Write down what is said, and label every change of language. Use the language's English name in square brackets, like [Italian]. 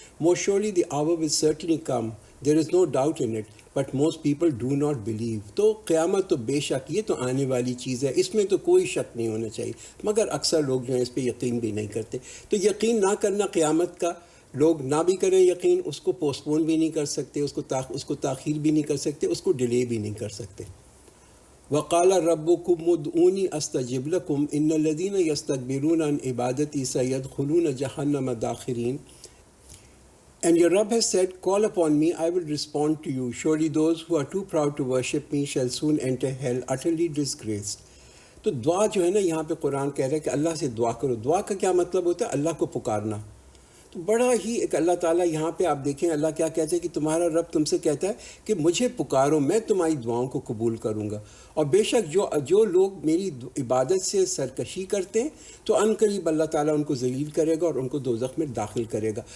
[English] Most surely the hour will certainly come, there is no doubt in it, but most people do not believe. [Urdu] تو قیامت تو بے شک یہ تو آنے والی چیز ہے, اس میں تو کوئی شک نہیں ہونا چاہیے, مگر اکثر لوگ جو ہیں اس پہ یقین بھی نہیں کرتے. تو یقین نہ کرنا قیامت کا, لوگ نہ بھی کریں یقین, اس کو پوسٹ پون بھی نہیں کر سکتے, اس کو تاخیر بھی نہیں کر سکتے, اس کو ڈیلے بھی نہیں کر سکتے. [Arabic] وقال ربکم ادعونی استجب لکم ان الذین یستکبرون عن عبادتی سیدخلون جہنم داخرین. [English] And your Rabb has said, call upon me, I will respond to you. Surely those who are too proud to worship me shall soon enter hell, utterly disgraced. [Urdu] تو دعا جو ہے نا یہاں پہ قرآن کہہ رہا ہے کہ اللہ سے دعا کرو. دعا کا کیا مطلب ہوتا ہے؟ اللہ کو پکارنا. تو بڑا ہی ایک اللہ تعالیٰ یہاں پہ آپ دیکھیں اللہ کیا کہتے ہیں کہ تمہارا رب تم سے کہتا ہے کہ مجھے پکارو, میں تمہاری دعاؤں کو قبول کروں گا. اور بے شک جو لوگ میری عبادت سے سرکشی کرتے ہیں تو ان قریب اللہ تعالیٰ ان کو ذلیل کرے گا اور ان کو دوزخ میں داخل کرے گا.